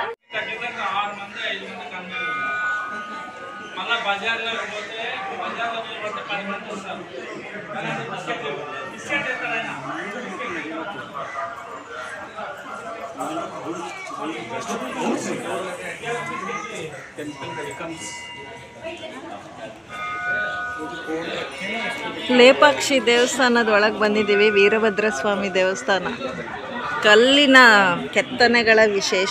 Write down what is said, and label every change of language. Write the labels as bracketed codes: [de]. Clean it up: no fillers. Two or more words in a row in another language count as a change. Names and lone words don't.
[te] ఖచ్చితంగా 6 మంది 5 మంది కమ్మింగ్ మళ్ళీ బజార్లో పోతే 10 మంది వస్తారు. బిస్కెట్ చేస్తారు ఆయన. [kn] ಲೇಪಾಕ್ಷಿ ದೇವಸ್ಥಾನದ ಒಳಗೆ ಬಂದಿದ್ದೀವಿ. ವೀರಭದ್ರ ಸ್ವಾಮಿ ದೇವಸ್ಥಾನ. ಕಲ್ಲಿನ ಕೆತ್ತನೆಗಳ ವಿಶೇಷ.